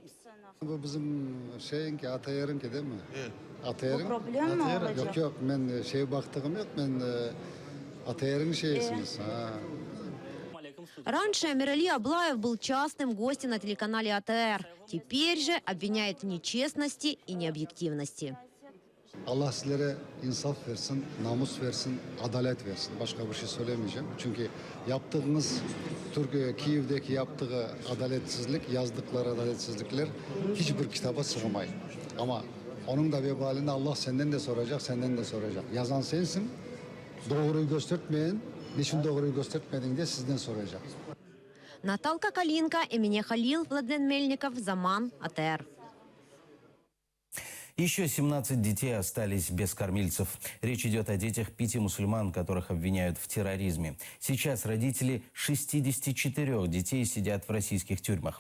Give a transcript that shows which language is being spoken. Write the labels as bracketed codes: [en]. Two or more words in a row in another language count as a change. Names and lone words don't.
[ru] Раньше Эмирали Аблаев был частным гостем на телеканале АТР. Теперь же обвиняет в нечестности и необъективности. [tr] Allah sizlere insaf versin, namus versin, adalet versin. Başka bir şey söylemeyeceğim. Çünkü yaptığınız Türkiye, Kiev'deki yaptığı adaletsizlik, yazdıkları adaletsizlikler hiçbir kitaba sığmay. Ama onun da vebalini Allah senden de soracak, senden de soracak. Yazan sensin, doğruyu göstermeyen, niçin doğruyu göstermedin diye sizden soracak. [ru] Наталка Калинка, Эмине Халил, Владлен Мельников, Zaman, АТР. Еще 17 детей остались без кормильцев. Речь идет о детях 5 мусульман, которых обвиняют в терроризме. Сейчас родители 64 детей сидят в российских тюрьмах.